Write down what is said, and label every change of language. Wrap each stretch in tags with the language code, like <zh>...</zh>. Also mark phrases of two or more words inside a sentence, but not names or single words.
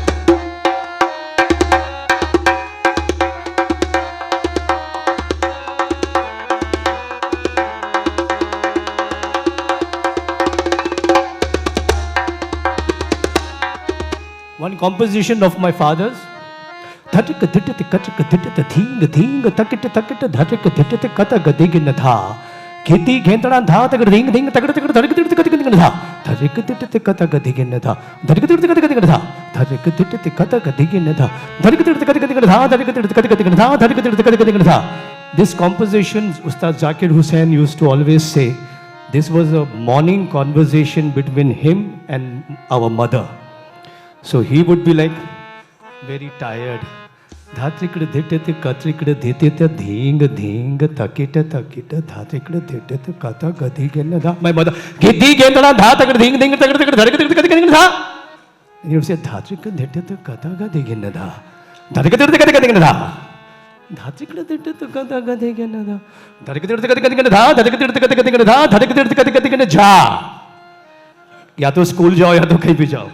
<en>One composition of my father's. Dhatika dhitita katika dhitita dhinga dhinga takita takita dhatika dhitita kata gadigina dha. Kheti ghentana dha takita dhinga dhinga takita takita dharika dhitita kata gadigina dha. Dharika dhitita kata gadigina dha. Dharika dhitita kata gadigina dha. Dharika dhitita kata gadigina dha. Dharika dhitita kata gadigina dha. Dharika dhitita kata gadigina dha. Dharika dhitita kata gadigina dha. This composition, Ustad Zakir Hussain used to always say, this was a morning conversation between him and our mother. So he would be like very tired. Dhatrikada dhitita katrikada dhitita dhinga dhinga takita takita dhatrikada dhitita kata gadigena dha. My mother, giddi gendana dha takada dhinga dhinga takada takada dharikada takada gadigena dha. And he would say, dhatrikada dhitita kata gadigena dha. Dharikada dhitita kata gadigena dha. Dhatrikada dhitita kata gadigena dha. Dharikada dhitita kata gadigena dha. Dharikada dhitita kata gadigena dha. Dharikada dhitita kata gadigena jha.</en> <hi>या तो स्कूल जाओ या तो कहीं भी जाओ.</hi>